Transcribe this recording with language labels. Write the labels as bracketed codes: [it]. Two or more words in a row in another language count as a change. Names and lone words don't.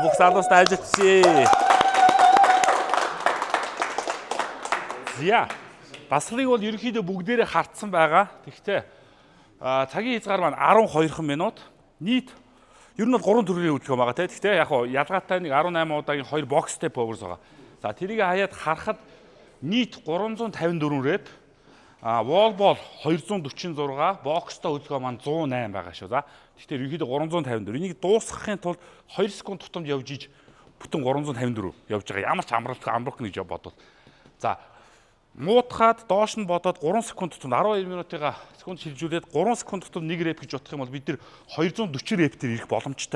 [mn] Бүх залуустай ажиллацгаая. За дасгалыг бол ерөнхийдөө бүгдээрээ хартсан байгаа. Тэгтээ цагийн хязгаар маань 12 минут. Нийт ер нь бол 3 төрлийн хөдөлгөөн байгаа тийм. Гэхдээ яг ялгаатай нэг 18 удаагийн 2 [en] box step overs [mn] байгаа. За тэрийг хаяад харахад нийт 354 рээд [en] wall ball [mn] 246, boxтой хөдөлгөөн маань 108 байгаа шүү. За тэгэхээр ерөнхийдөө 354. Энийг дуусгахын тулд 2 секунд тутамд явж иж бүтэн 354 явж байгаа. Ямар ч амрах гэж бодвол. За муутахад доош нь бодоод 3 секунд тутамд 12 минутыгаа секунд шилжүүлээд 3 секунд тутамд 1 реп гэж бодох юм бол бид нэр 240 рептээр ирэх боломжтой.